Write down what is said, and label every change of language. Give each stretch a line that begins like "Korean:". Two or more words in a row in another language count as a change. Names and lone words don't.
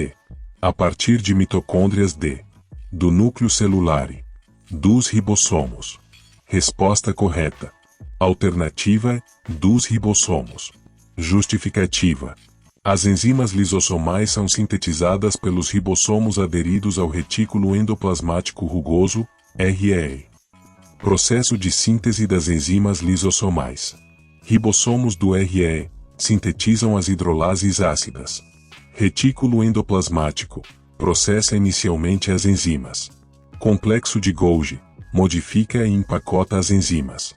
Portuguese: A partir de mitocôndrias. D. do núcleo celular, dos ribossomos. Resposta correta. Alternativa, dos ribossomos. Justificativa. As enzimas lisossomais são sintetizadas pelos ribossomos aderidos ao retículo endoplasmático rugoso, REE. Processo de síntese das enzimas lisossomais. Ribossomos do REE sintetizam as hidrolases ácidas. Retículo endoplasmático processa inicialmente as enzimas. Complexo de Golgi modifica e empacota as enzimas.